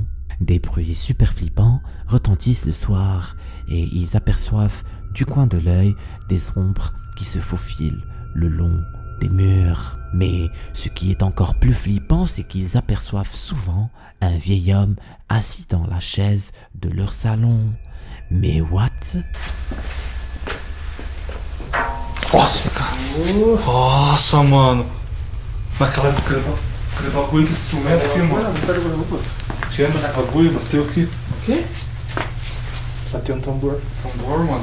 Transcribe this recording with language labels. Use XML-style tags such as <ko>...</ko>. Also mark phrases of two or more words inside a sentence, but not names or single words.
<fr>Des bruits super flippants retentissent le soir et ils aperçoivent du coin de l'œil des ombres qui se faufilent le long des murs. Mais ce qui est encore plus flippant, c'est qu'ils aperçoivent souvent un vieil homme assis dans la chaise de leur salon. Mais what?</fr> <pt>Nossa, cara. Nossa, mano. Naquela época, aquele bagulho desse instrumento aqui, mano. Tinha esse bagulho, bateu aqui. O quê? Bateu um tambor. Tambor, mano.</pt>